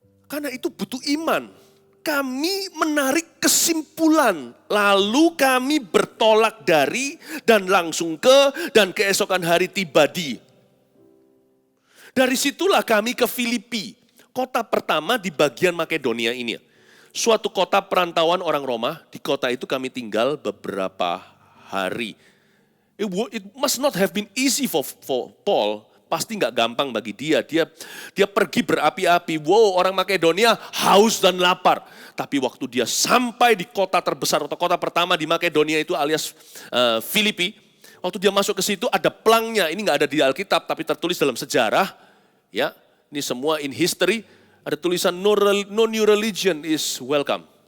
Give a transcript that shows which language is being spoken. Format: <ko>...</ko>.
<id>Karena itu butuh iman. Kami menarik kesimpulan, lalu kami bertolak dari dan langsung ke dan keesokan hari tiba di. Dari situlah kami ke Filipi. Kota pertama di bagian Makedonia ini. Suatu kota perantauan orang Roma, di kota itu kami tinggal beberapa hari.</id> <en>It must not have been easy for Paul,</en> <id>pasti nggak gampang bagi dia. Dia pergi berapi-api, wow orang Makedonia haus dan lapar. Tapi waktu dia sampai di kota terbesar atau kota pertama di Makedonia itu alias Filipi, waktu dia masuk ke situ ada plangnya, ini nggak ada di Alkitab tapi tertulis dalam sejarah, ya. Ini semua</id> <en>in history,</en> <id>ada tulisan</id> <en>no new religion is welcome.</en>